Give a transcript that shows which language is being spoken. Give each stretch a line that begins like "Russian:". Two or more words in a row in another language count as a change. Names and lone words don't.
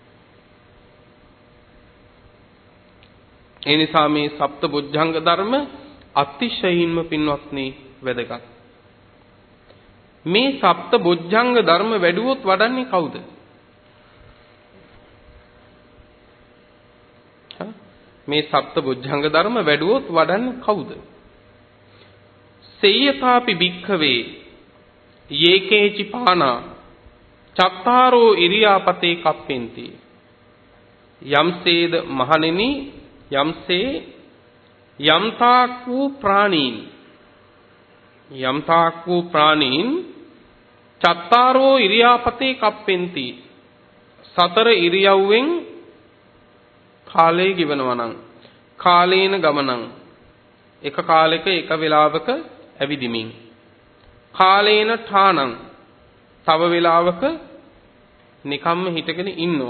Sinhala: ඒ නිසා මේ සප්ත බොජ්ජංග ධර්ම අතිශයින්ම පින්වත්නි වැදගත්. මේ සප්ත බොජ්ජංග ධර්ම වැඩුවොත් වඩන්නේ කවුද? මේ සප්ත බොජ්ජංග ධර්ම වැඩුවොත් වඩන්නේ කවුද?
Pali: සේයතාපි භික්ඛවේ යේකේචි පානා චත්තාරෝ ඉරියාපතේ කප්පෙන්ති.
Sinhala: යම්සේද මහණෙනි යම්සේ යම්තාක් වූ ප්‍රාණීන්
Pali: චත්තාරෝ ඉරියාපතේ කප්පෙන්ති.
Sinhala: සතර ඉරියව්වෙන් කාලය ගෙවනවා නම්
Pali: කාලේන ගමනං
Sinhala: එක කාලයක එක වේලාවක ඇවිදිමින්
Pali: කාලේන ඨානං
Sinhala: තව වේලාවක නිකම්ම හිටගෙන ඉන්නවා.